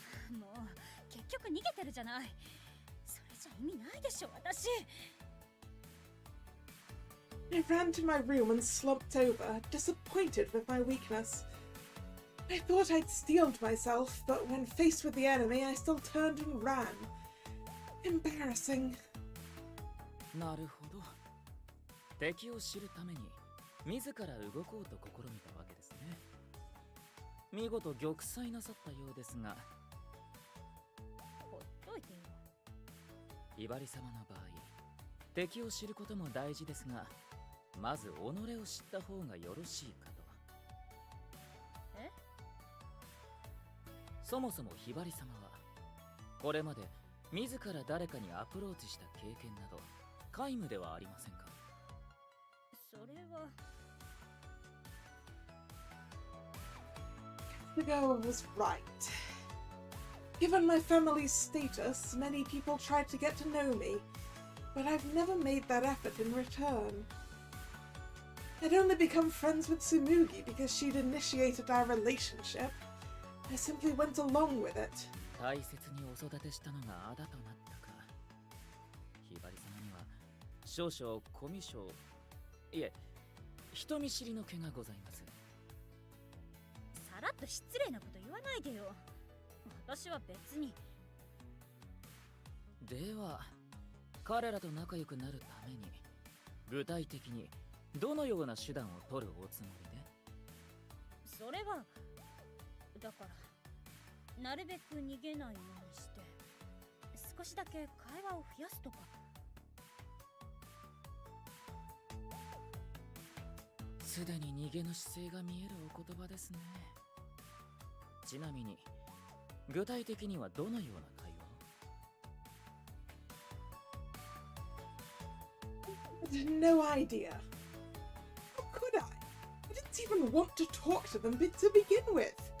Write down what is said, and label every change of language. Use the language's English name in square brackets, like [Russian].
[Japanese] もう結局逃げてるじゃない。それじゃ意味ないでしょ私。 [English] I ran to my room and slumped over, disappointed with my weakness. I thought I'd steeled myself, but when faced with the enemy, I still turned and ran. Embarrassing. [Japanese] なるほど。敵を知るために自ら動こうと試みたわけですね。見事玉砕なさったようですが。ほっといてよ。ひばり様の場合、敵を知ることも大事ですが、まず己を知った方がよろしいかと。え？そもそもひばり様はこれまで自ら誰かにアプローチした経験など皆無ではありませんか？それは。 [English] The girl was right. Given my family's status, many people tried to get to know me, but I've never made that effort in return. I'd only become friends with Tsumugi because she'd initiated our relationship. I simply went along with it. [Japanese] 大切にお育てしたのがあだとなったか。ひばり様には少々コミュ障、いえ、人見知りの気がございます。さらっと失礼なこと言わないでよ。私は別に。では、彼らと仲良くなるために具体的にどのような手段を取るおつもりで？それはだから、なるべく逃げないようにして少しだけ会話を増やすとか。すでに逃げの姿勢が見えるお言葉ですね。ちなみに具体的にはどのような会話を？ [English] I had no idea. How could I? I didn't even want to talk to them to begin with.